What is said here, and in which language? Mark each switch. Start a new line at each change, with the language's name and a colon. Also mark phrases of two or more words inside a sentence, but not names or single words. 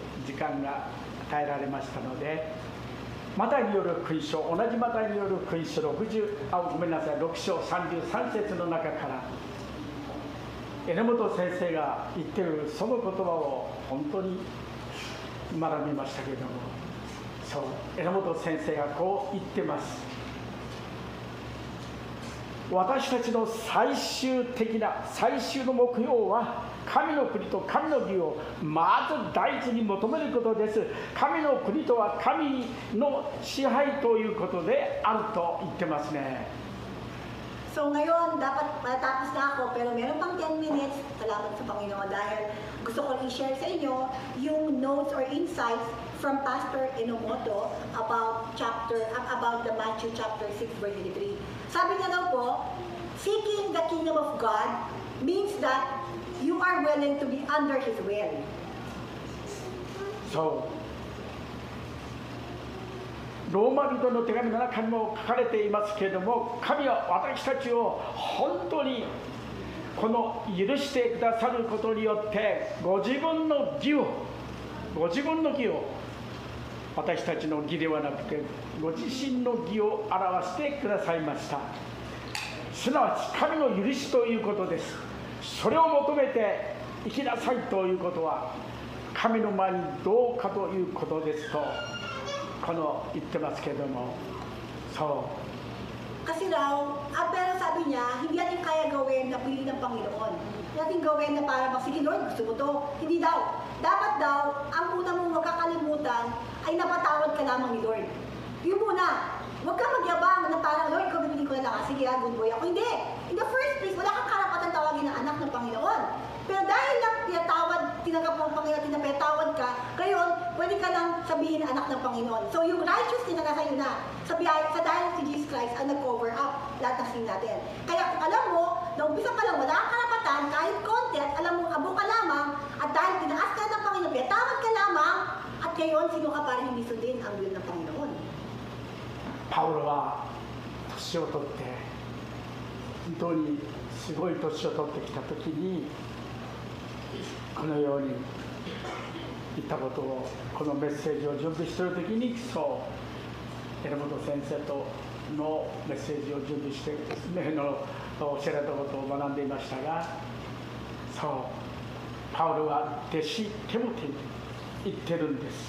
Japanese: 時間が与えられましたので、マタイによる福音書、同じマタイによる福音書6章33節の中から榎本先生が言っているその言葉を本当に学びましたけれども、そう榎本先生がこう言ってます。私たちの最終的な最終の目標は神の国と神の義をまず第一に求めることです。神の国とは神の支配ということであると言ってますね。
Filipino: So ngayon, dapat matapos na ako, pero meron pang 10 minutes. Salamat sa Panginoon dahil gusto ko i-share sa inyo yung
English: notes or insights from Pastor Enomoto about the Matthew chapter 6 verse 23.
Filipino: Sabi niya daw po,
English: seeking the kingdom of God means that you are willing to be under His will.
Japanese: So ローマ人の手紙の中にも書かれていますけれども、神は私たちを本当にこの許してくださることによってご自分の義を私たちの義ではなくてご自身の義を表してくださいました。すなわち神の許しということです。それを求めて生きなさいということは神の前にどうかということですと言ってますけれども、そう。
Filipino: Kasi raw, pero sabi niya, hindi natin kaya gawin na pili ng Panginoon. Hindi natin gawin na para sige Lord, gusto mo to. Hindi daw. Dapat daw, ang una mong magkakalimutan ay napatawad ka lamang ni Lord. Yun muna. Huwag kang magyabang na parang Lord, kung bibili ko na lang, sige
English: good boy
Filipino: ako. Hindi.
English: In the first place,
Filipino: wala kang karapatan tawagin ng anak ng Panginoon. Pero dahil lang tinanggap mo ang Panginoon, tinapetawad ka, ngayon, pwede ka lang sabihin na anak ng Panginoon. So yung righteousness na nasa iyo na, sa dahil si Jesus Christ ang nag-cover up lahat ng sin natin. Kaya kung alam mo, na umpisa pa lang wala kang karapatan, kahit konti, at alam mo, abo ka lamang, at dahil tinaas ka ng Panginoon, petawad ka lamang, at ngayon, sino ka para hindi sundin ang will ng Panginoon?
Japanese: パウロは年を取って本当にすごい年を取ってきた時にこのように言ったことをこのメッセージを準備している時に榎本先生とのメッセージを準備しておっしゃられたことを学んでいましたが、そうパウロは弟子テモテに言ってるんです。